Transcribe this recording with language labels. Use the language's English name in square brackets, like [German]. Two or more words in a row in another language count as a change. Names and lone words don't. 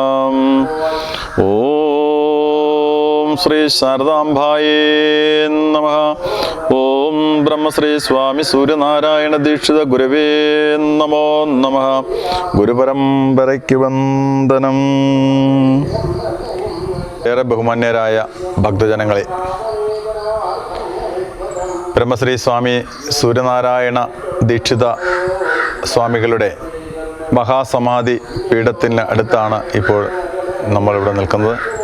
[Sanskrit] ओम श्री शारदांबाये नमः। ओम ब्रह्मश्री स्वामी सूर्यनारायण दीक्षित गुरवे नमो नमः। [Malayalam] ഗുരുപരമ്പരയ്ക്ക് വന്ദനം. ഏറെ ബഹുമാന്യരായ ഭക്തജനങ്ങളെ, ബ്രഹ്മശ്രീ സ്വാമി സൂര്യനാരായണ ദീക്ഷിത സ്വാമികളുടെ മഹാസമാധി പീഠത്തിന് അടുത്താണ് ഇപ്പോൾ നമ്മളിവിടെ നിൽക്കുന്നത്.